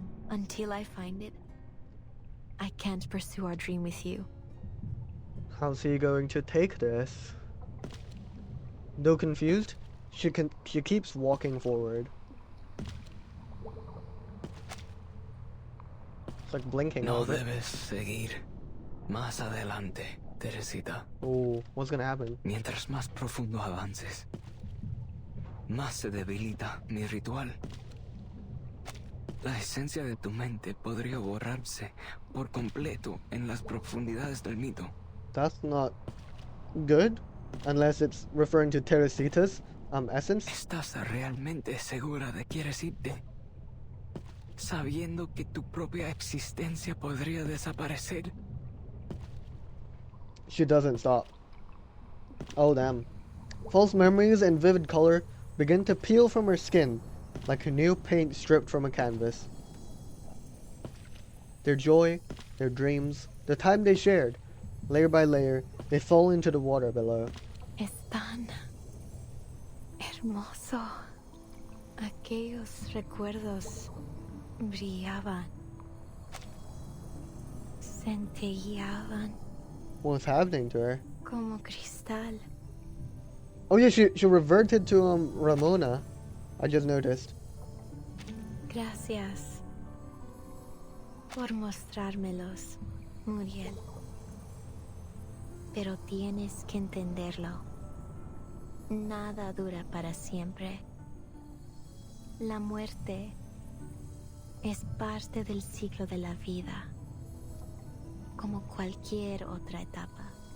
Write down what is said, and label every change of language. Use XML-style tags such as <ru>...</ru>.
<en>Until I find it, I can't pursue our dream with you. How's he going to take this? Though confused, she keeps walking forward. It's like blinking</en> <es>No</es> <en>over.</en> <es>debes seguir más adelante, Teresita.</es> <en>Oh, what's gonna happen?</en> <es>Mientras más profundo avances, más se debilita mi ritual. La esencia de tu mente podría borrarse por completo en las profundidades del mito.</es> <en>That's not good, unless it's referring to Teresita's essence.</en> <es>¿Estás realmente segura de que quieres irte? Sabiendo que tu propia existencia podría desaparecer.</es> <en>She doesn't stop. Oh damn. False memories and vivid color begin to peel from her skin, like a new paint stripped from a canvas. Their joy, their dreams, the time they shared, layer by layer, they fall into the water below.</en> <es>Es tan hermoso. Aquellos recuerdos brillaban, centelleaban</es> <en>What's happening to her?</en> <es>como cristal.</es> <en>Oh yeah, she reverted to Ramona. I just noticed.</en> <es>Gracias por mostrármelos, Muriel. Pero tienes que entenderlo. Nada dura para siempre. La muerte es parte del ciclo de la vida, como cualquier otra etapa.</es>